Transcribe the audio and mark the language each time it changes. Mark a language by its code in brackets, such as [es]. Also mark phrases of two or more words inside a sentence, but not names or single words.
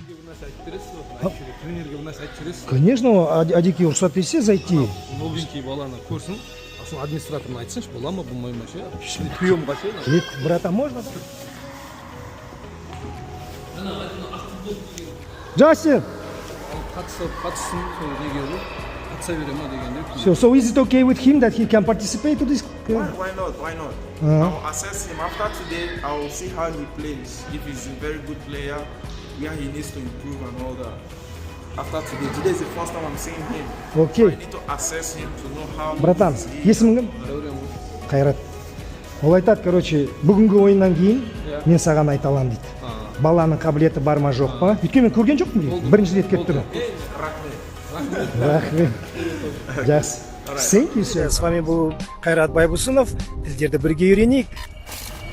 [kk] нәрсе айтып бересіз ба? Тренерге бір нәрсе айтып бересіз. Конечно, Адеке рұқсат берсе зайти. Новенький баланы көрсін. Сосын администраторына айтсыншы, бола ма, болмай ма ше? Приемға ше. Кет, [ru] брата, можно, да? Джастин! [kk] Қатыссын, сол неге ғой. Қатыса бере ма дегенде. [en] So is it okay with him that he can participate to this? Why not? Why not? I'll assess him after today. I'll see how he plays. If he's a very good player, where he needs to improve and all that. After today is the first time I'm seeing him. Okay. I need to assess him to know how. [kk] Братан, есімің кім? Қайрат. Ол айтады, короче, бүгінгі ойыннан кейін мен саған айта аламын дейді. Баланың қабілеті бар ма жоқ па? Өйткені мен көрген жоқпын дейді. Бірінші рет келіп тұрмын. Рахмет. Жақсы. [en] Thank you, sir. [ru] С вами был Қайрат Байбусынов. [kk] Тілдерді бірге үйренейік.